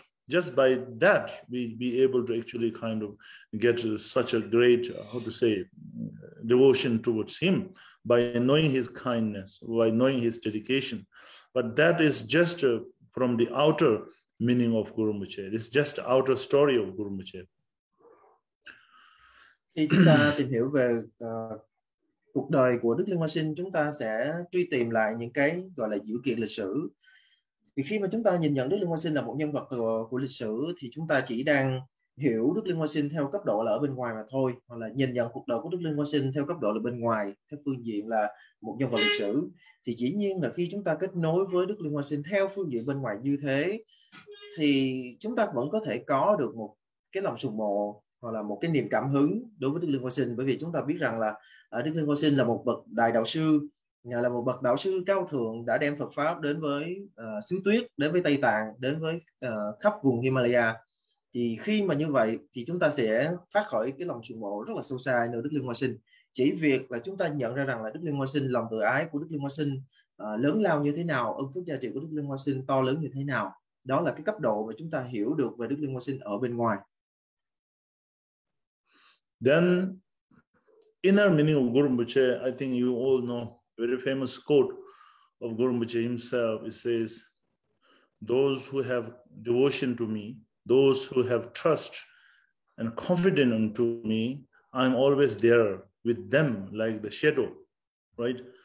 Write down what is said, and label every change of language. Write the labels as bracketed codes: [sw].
[en] just by that, we be able to actually kind of get such a great, devotion towards him, by knowing his kindness, by knowing his dedication. But that is just from the outer meaning of Guru Rinpoche. It's just outer story of Guru Rinpoche. [vi] Khi chúng ta tìm hiểu về cuộc đời của Đức Liên Hoa Sinh, chúng ta sẽ truy tìm lại những cái gọi là dữ kiện lịch sử. Thì khi mà chúng ta nhìn nhận Đức Liên Hoa Sinh là một nhân vật của lịch sử thì chúng ta chỉ đang hiểu Đức Liên Hoa Sinh theo cấp độ là ở bên ngoài mà thôi, hoặc là nhìn nhận cuộc đời của Đức Liên Hoa Sinh theo cấp độ là bên ngoài, theo phương diện là một nhân vật lịch sử. Thì dĩ nhiên là khi chúng ta kết nối với Đức Liên Hoa Sinh theo phương diện bên ngoài như thế thì chúng ta vẫn có thể có được một cái lòng sùng mộ hoặc là một cái niềm cảm hứng đối với Đức Liên Hoa Sinh, bởi vì chúng ta biết rằng là Đức Liên Hoa Sinh là một bậc đại đạo sư, là một bậc đạo sư cao thượng đã đem Phật pháp đến với xứ Tuyết, đến với Tây Tạng, đến với khắp vùng Himalaya. Thì khi mà như vậy thì chúng ta sẽ phát khởi cái lòng sùng mộ rất là sâu xa nơi Đức Liên Hoa Sinh. Chỉ việc là chúng ta nhận ra rằng là Đức Liên Hoa Sinh, lòng tự ái của Đức Liên Hoa Sinh lớn lao như thế nào, ơn phước gia trị của Đức Liên Hoa Sinh to lớn như thế nào. Đó là cái cấp độ mà chúng ta hiểu được về Đức Liên Hoa Sinh ở bên ngoài. [en] Then inner meaning of Guru Rinpoche, I think you all know very famous quote of Guru Rinpoche himself. It says, "Those who have devotion to me, those who have trust and confidence unto me, I'm always there with them like the shadow," right?